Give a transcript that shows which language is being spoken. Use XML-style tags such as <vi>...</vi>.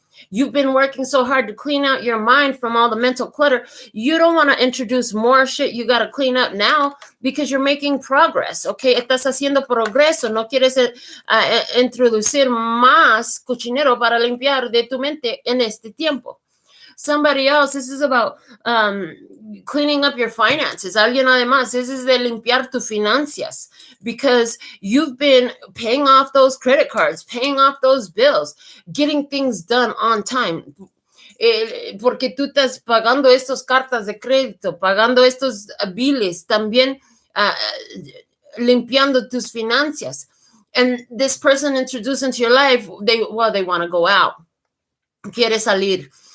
<en>You've been working so hard to clean out your mind from all the mental clutter. You don't want to introduce more shit you got to clean up now because you're making progress, okay?</en> <es>Estás haciendo progreso. No quieres introducir más cochinero para limpiar de tu mente en este tiempo.</es> <en>Somebody else, this is about cleaning up your finances.</en> <es>Alguien además,</es> <en>this is</en> <es>de limpiar tus finanzas,</es> <en>because you've been paying off those credit cards, paying off those bills, getting things done on time.</en> <es>Porque tú estás pagando estas cartas de crédito, pagando estos biles, también limpiando tus finanzas.</es> <en>And this person introduced into your life, they want to go out.</en> <es>Quiere salir.</es>